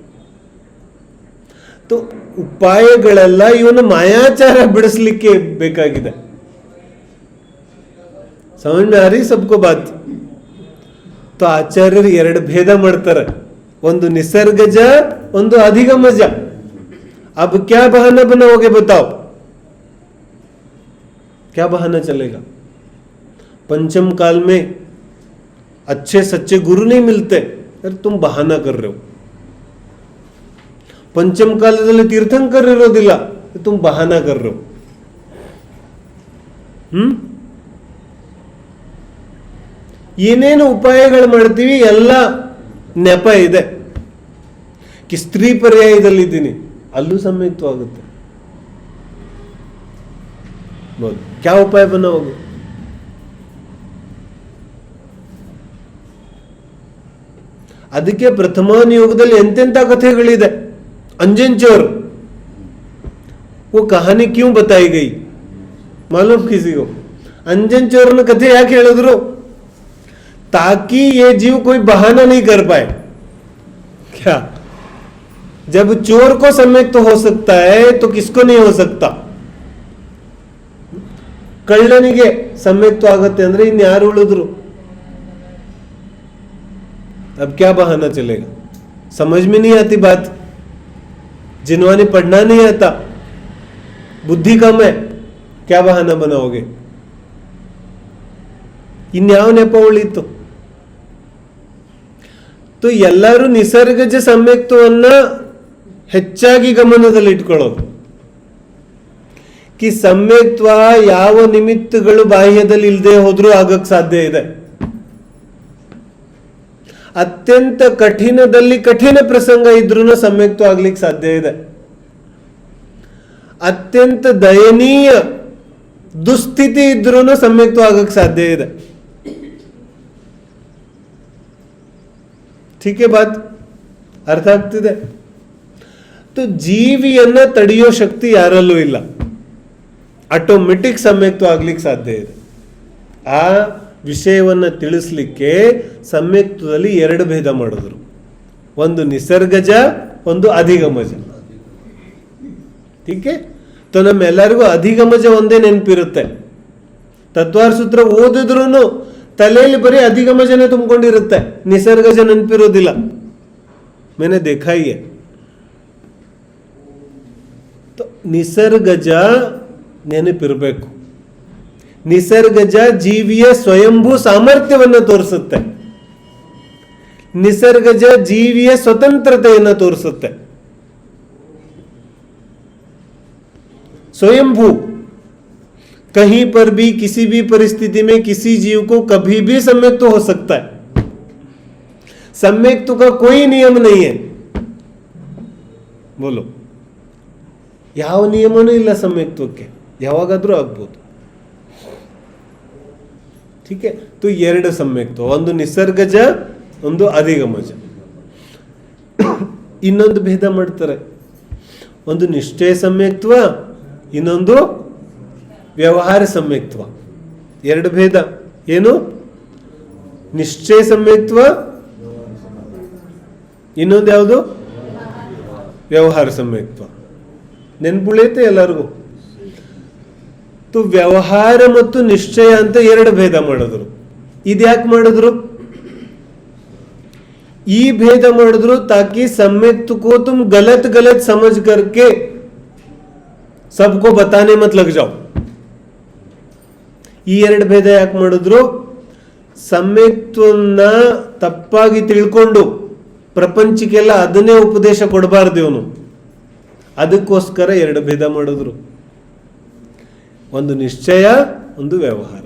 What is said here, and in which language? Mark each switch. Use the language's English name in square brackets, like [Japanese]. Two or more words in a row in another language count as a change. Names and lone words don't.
[Kannada] तो ಉಪಾಯಗಳೆಲ್ಲ ಇವನ ಮಾಯಾಚಾರ ಬಿಡಿಸ್ಲಿಕ್ಕೆ ಬೇಕಾಗಿದೆ. [Hindi] समझ में आ रही सबको बात? [Kannada] तो ಆಚಾರ್ಯರು 2 ಭೇದ ಮಾಡ್ತಾರೆ. ಒಂದು ನಿಸರ್ಗಜ, ಒಂದು ಅಧಿಗಮಜ. [Hindi] अब क्या बहाना बनाओगे बताओ? क्या बहाना चलेगा? पंचम काल में अच्छे सच्चे गुरु नहीं मिलते, अरे तुम बहाना कर रहे हो. [Kannada] पंचम ಕಾಲದಲ್ಲಿ ತೀರ್ಥಂಕರ್ ಇರೋದಿಲ್ಲ, [Hindi] तुम बहाना कर रहे हो. [Kannada] ಏನೇನು ಉಪಾಯಗಳು ಮಾಡ್ತೀವಿ ಎಲ್ಲ ನೆಪ ಇದೆ. कि ಸ್ತ್ರೀ ಪರ್ಯಾಯದಲ್ಲಿದ್ದೀನಿ, ಅಲ್ಲೂ ಸಮೇತ ಆಗುತ್ತೆ. [Hindi] बोल क्या उपाय बनाओगे? [Kannada] ಅದಕ್ಕೆ ಪ್ರಥಮಾನುಯೋಗದಲ್ಲಿ ಎಂತೆಂಥ ಕಥೆಗಳಿದೆ. [Hindi] अंजन चोर, वो कहानी क्यों बताई गई मालूम किसी को? [Kannada] अंजन चोर ने कथे ಯಾಕೆ ಹೇಳಿದ್ರು? [Hindi] ताकि ये जीव कोई बहाना नहीं कर पाए. क्या? जब चोर को सम्यक्त हो सकता है तो किसको नहीं हो सकता? [Kannada] ಕಳ್ಳನಿಗೆ सम्यक्त ಆಗುತ್ತೆ ಅಂದ್ರೆ ಇನ್ಯಾರು ಉಳಿದ್ರು? [Hindi] अब क्या बहाना चलेगा? समझ में नहीं आती बात. जिन्होंने पढ़ना नहीं आता, बुद्धि कम है, क्या बहाना बनाओगे? [Kannada] ಇನ್ಯಾವ ನೆಪ ಉಳಿತು? तो ಎಲ್ಲರೂ ನಿಸರ್ಗಜ ಸಮ್ಯಕ್ತವನ್ನ ಹೆಚ್ಚಾಗಿ ಗಮನದಲ್ಲಿ ಇಟ್ಕೊಳ್ಳೋದು. कि ಸಮ್ಯಕ್ತ್ವ ಯಾವ ನಿಮಿತ್ತಗಳು ಬಾಹ್ಯದಲ್ಲಿ ಇಲ್ಲದೆ ಹೋದ್ರೂ ಆಗಕ್ಕೆ ಸಾಧ್ಯ ಇದೆ. ಅತ್ಯಂತ ಕಠಿಣದಲ್ಲಿ ಕಠಿಣ ಪ್ರಸಂಗ ಇದ್ರೂ ಸಮ್ಯಕ್ತ್ವ ಆಗ್ಲಿಕ್ಕೆ ಸಾಧ್ಯ ಇದೆ. ಅತ್ಯಂತ ದಯನೀಯ ದುಸ್ಥಿತಿ ಇದ್ರೂ ಸಮ್ಯಕ್ತ್ವ ಆಗಕ್ಕೆ ಸಾಧ್ಯ ಇದೆ. [Hindi] ठीक है बात? [Kannada] ಅರ್ಥ ಆಗ್ತಿದೆ? तो ಜೀವಿಯನ್ನ ತಡೆಯೋ ಶಕ್ತಿ ಯಾರಲ್ಲೂ ಇಲ್ಲ. ಆಟೋಮೆಟಿಕ್ ಸಮ್ಯಕ್ತ್ವ ಆಗ್ಲಿಕ್ಕೆ ಸಾಧ್ಯ ಇದೆ. ಆ ವಿಷಯವನ್ನು ತಿಳಿಸ್ಲಿಕ್ಕೆ ಸಮ್ಯಕ್ತದಲ್ಲಿ 2 ಭೇದ ಮಾಡಿದ್ರು. ಒಂದು ನಿಸರ್ಗಜ, ಒಂದು ಅಧಿಗಮಜ. [Hindi] ठीक है? [Kannada] तो ನಮ್ಮೆಲ್ಲರಿಗೂ ಅಧಿಗಮಜ ಒಂದೇ ನೆನಪಿರುತ್ತೆ. ತತ್ವಾರ ಸೂತ್ರ ಓದಿದ್ರು ತಲೆಯಲ್ಲಿ ಬರೀ ಅಧಿಗಮಜನೇ ತುಂಬಿಕೊಂಡಿರುತ್ತೆ, ನಿಸರ್ಗಜ ನೆನಪಿರೋದಿಲ್ಲ. [Hindi] मैंने देखा ही है. तो [Kannada] ನಿಸರ್ಗಜ ನೆನಪಿರಬೇಕು. ನಿಸರ್ಗಜ ಜೀವಿಯ ಸ್ವಯಂಭೂ ಸಾಮರ್ಥ್ಯವನ್ನು ತೋರಿಸುತ್ತೆ. ನಿಸರ್ಗಜ ಜೀವಿಯ ಸ್ವತಂತ್ರತೆಯನ್ನು ತೋರಿಸುತ್ತೆ. [Hindi] स्वयंभू, कहीं पर भी किसी भी परिस्थिति में किसी जीव को कभी भी सम्यक्त हो सकता है. सम्यक्त का कोई नियम नहीं है. बोलो, [Kannada] ಯಾವ ನಿಯಮನೂ ಇಲ್ಲ ಸಮ್ಯಕ್ತಕ್ಕೆ, ಯಾವಾಗಾದ್ರೂ ಆಗ್ಬೋದು. [Hindi] ठीक है? [Kannada] तो 2 ಸಮ್ಯಕ್ತ, ಒಂದು ನಿಸರ್ಗಜ, ಒಂದು ಅಧಿಗಮಜ. ಇನ್ನೊಂದು ಭೇದ ಮಾಡ್ತಾರೆ. ಒಂದು ನಿಷ್ಠೆ ಸಮ್ಯಕ್ತ್ವ, ಇನ್ನೊಂದು ವ್ಯವಹಾರ ಸಮ್ಯಕ್ತ್ವ. ಎರಡು ಭೇದ ಏನು? ನಿಶ್ಚಯ ಸಮ್ಯಕ್ತ್ವ, ಇನ್ನೊಂದು ಯಾವುದು? ವ್ಯವಹಾರ ಸಮ್ಯಕ್ತ್ವ. ನೆನ್ಪುಳಿಯುತ್ತೆ ಎಲ್ಲರಿಗೂ? ವ್ಯವಹಾರ ಮತ್ತು ನಿಶ್ಚಯ ಅಂತ ಎರಡು ಭೇದ ಮಾಡಿದ್ರು. ಇದ್ಯಾಕೆ ಮಾಡಿದ್ರು? ಈ ಭೇದ ಮಾಡಿದ್ರು [Hindi] ताकि सम्यक्त को तुम गलत गलत समझ करके सबको बताने मत लग जाओ. [Kannada] ಈ ಎರಡು ಭೇದ ಯಾಕೆ ಮಾಡಿದ್ರು? ಸಮ್ಯಕ್ತವನ್ನ ತಪ್ಪಾಗಿ ತಿಳ್ಕೊಂಡು ಪ್ರಪಂಚಕ್ಕೆಲ್ಲ ಅದನ್ನೇ ಉಪದೇಶ ಕೊಡಬಾರ್ದು ಇವನು. ಅದಕ್ಕೋಸ್ಕರ ಎರಡು ಭೇದ ಮಾಡಿದ್ರು. ಒಂದು ನಿಶ್ಚಯ, ಒಂದು ವ್ಯವಹಾರ.